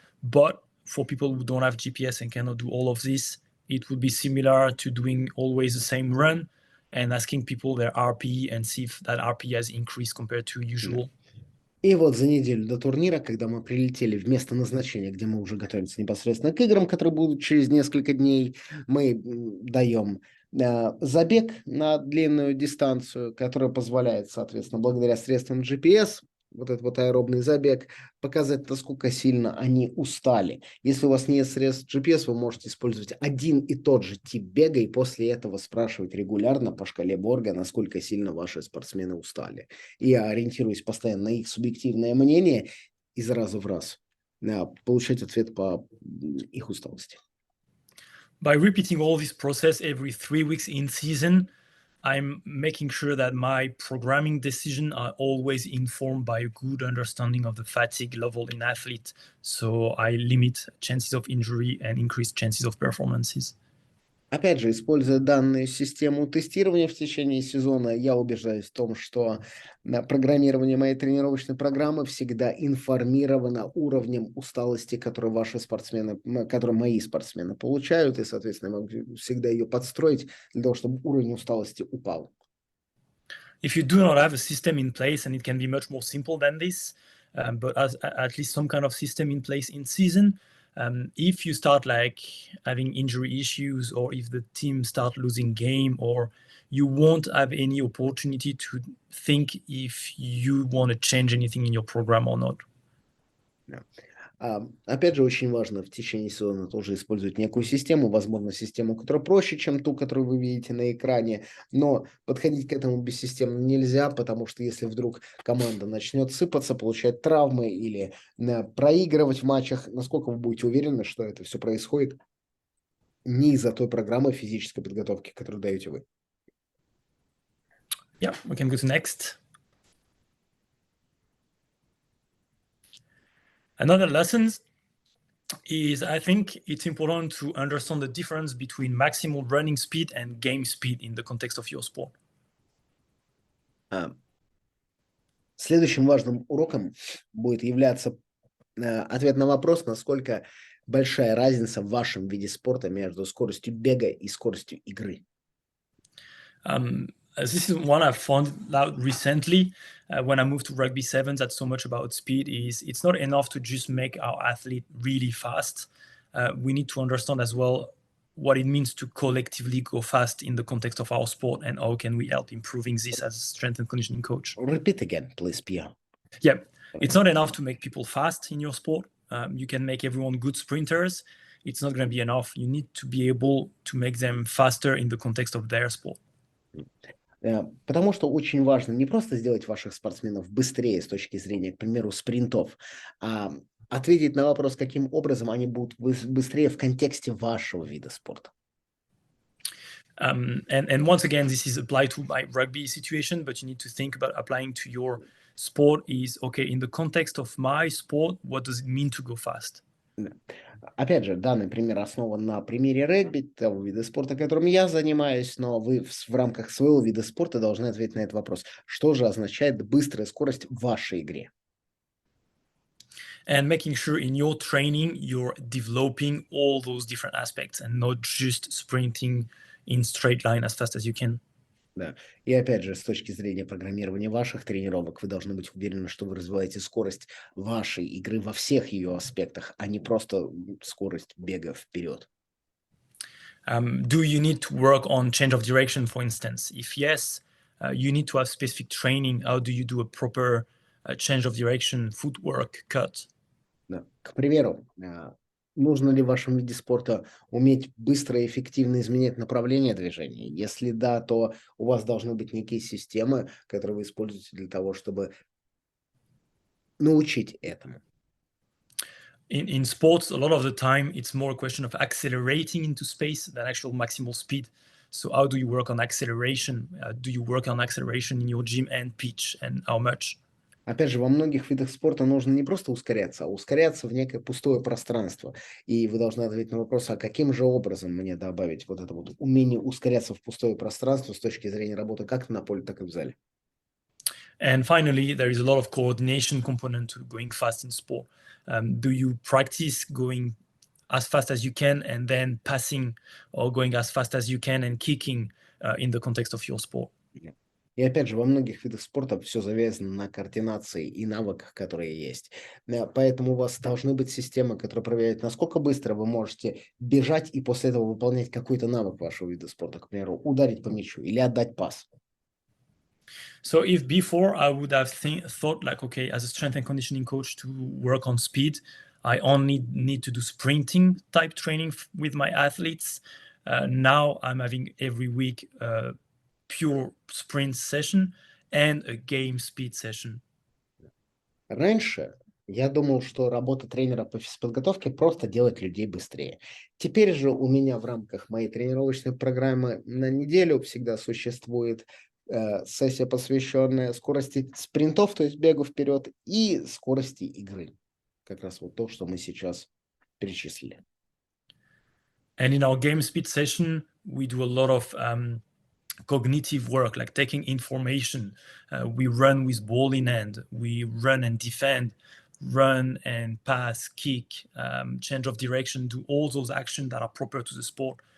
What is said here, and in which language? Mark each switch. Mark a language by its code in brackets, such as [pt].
[en] But for people who don't have GPS and cannot do all of this, it would be similar to doing always the same run and asking people their RP and see if that RP has increased compared to usual. [ru] И вот за неделю до турнира, когда мы прилетели в место назначения, где мы уже готовимся непосредственно к играм, которые будут через несколько дней, мы даем забег на длинную дистанцию, которая позволяет, соответственно, благодаря средствам GPS, вот этот вот аэробный забег, показать, насколько сильно они устали. Если у вас нет средств GPS, вы можете использовать один и тот же тип бега и после этого спрашивать регулярно по шкале Борга, насколько сильно ваши спортсмены устали. И ориентируясь постоянно на их субъективное мнение, из раза в раз получать ответ по их усталости. [en] By repeating all this process every 3 weeks in season, I'm making sure that my programming decisions are always informed by a good understanding of the fatigue level in athlete. So I limit chances of injury and increase chances of performances. [ru] Опять же, используя данную систему тестирования в течение сезона, я убеждаюсь в том, что программирование моей тренировочной программы всегда информировано уровнем усталости, который мои спортсмены получают, и, соответственно, я могу всегда ее подстроить для того, чтобы уровень усталости упал. [en] If you do not have a system in place, and it can be much more simple than this, but at least some kind of system in place in season, if you start like having injury issues, or if the team start losing game, or you won't have any opportunity to think if you want to change anything in your program or not. Yeah. [ru] Опять же, очень важно в течение сезона тоже использовать некую систему, возможно, систему, которая проще, чем ту, которую вы видите на экране, но подходить к этому бессистемно нельзя, потому что если вдруг команда начнет сыпаться, получать травмы или проигрывать в матчах, насколько вы будете уверены, что это все происходит не из-за той программы физической подготовки, которую даете вы. [en] Yeah, we can go to next. Another lesson is, I think it's important to understand the difference between maximal running speed and game speed in the context of your sport. [ru] Следующим важным уроком будет являться ответ на вопрос, насколько большая разница в вашем виде спорта между скоростью бега и скоростью игры. [en] This is one I've found out recently when I moved to rugby sevens. That's so much about speed. It's not enough to just make our athlete really fast. We need to understand as well what it means to collectively go fast in the context of our sport, and how can we help improving this as a strength and conditioning coach. Repeat again, please, Pierre. Yeah, it's not enough to make people fast in your sport. You can make everyone good sprinters. It's not going to be enough. You need to be able to make them faster in the context of their sport. [ru] Потому что очень важно не просто сделать ваших спортсменов быстрее с точки зрения, к примеру, спринтов, а ответить на вопрос, каким образом они будут быстрее в контексте вашего вида спорта. [en] And once again, this is applied to my rugby situation, but you need to think about applying to your sport is, okay, in the context of my sport, what does it mean to go fast? [ru] Да. Опять же, данный пример основан на примере регби, того вида спорта, которым я занимаюсь, но вы в рамках своего вида спорта должны ответить на этот вопрос. Что же означает быстрая скорость в вашей игре? [en] And making sure in your training you're developing all those different aspects and not just sprinting in straight line as fast as you can. [ru] Да. И опять же, с точки зрения программирования ваших тренировок, вы должны быть уверены, что вы развиваете скорость вашей игры во всех ее аспектах, а не просто скорость бега вперед. [en] Do you need to work on change of direction, for instance? If yes, you need to have specific training. How do you do a proper change of direction, footwork, cut? [ru] Да. К примеру, нужно ли в вашем виде спорта уметь быстро и эффективно изменять направление движения? Если да, то у вас должны быть некие системы, которые вы используете для того, чтобы научить этому. [en] In sports, a lot of the time, it's more a question of accelerating into space than actual maximal speed. So how do you work on acceleration? Do you work on acceleration in your gym and pitch, and how much? [ru] Опять же, во многих видах спорта нужно не просто ускоряться, а ускоряться в некое пустое пространство. И вы должны ответить на вопрос, а каким же образом мне добавить вот это вот умение ускоряться в пустое пространство с точки зрения работы как на поле, так и в зале. [en] And finally, there is a lot of coordination component to going fast in sport. Do you practice going as fast as you can and then passing, or going as fast as you can and kicking in the context of your sport? [ru] И опять же, во многих видах спорта все завязано на координации и навыках, которые есть. Поэтому у вас должны быть системы, которые проверяют, насколько быстро вы можете бежать и после этого выполнять какой-то навык вашего вида спорта, к примеру, ударить по мячу или отдать пас. [en] So if before I would have thought like, okay, as a strength and conditioning coach to work on speed, I only need to do sprinting type training with my athletes. Now I'm having every week a pure sprint session and a game speed session. [ru] Раньше я думал, что работа тренера по физподготовке просто делать людей быстрее. Теперь же у меня в рамках моей тренировочной программы на неделю всегда существует сессия, посвященная скорости спринтов, то есть бегу вперед, и скорости игры. Как раз вот то, что мы сейчас перечислили. [en] And in our game speed session, we do a lot of cognitive work, like taking information. We run with ball in hand. We run and defend, run and pass, kick, change of direction, do all those actions that are proper to the sport.